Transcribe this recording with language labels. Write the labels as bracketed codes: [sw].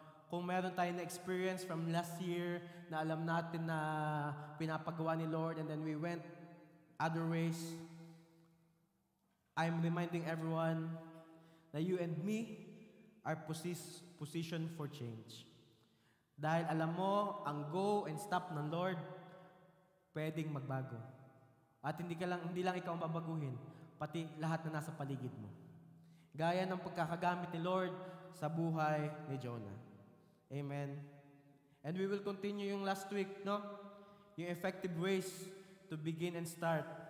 [tl] Kung meron tayo na [en] experience from last year [tl] na alam natin na pinapagawa ni Lord [en] and then we went other ways, I'm reminding everyone na you and me are positioned for change. [tl] Dahil alam mo, ang [en] go and stop [tl] ng Lord, pwedeng magbago. At hindi lang ikaw ang babaguhin, pati lahat na nasa paligid mo. Gaya ng pagkakagamit ni Lord sa buhay ni Jonah. [en] Amen. And we will continue yung last week, no? Yung effective ways to begin and start.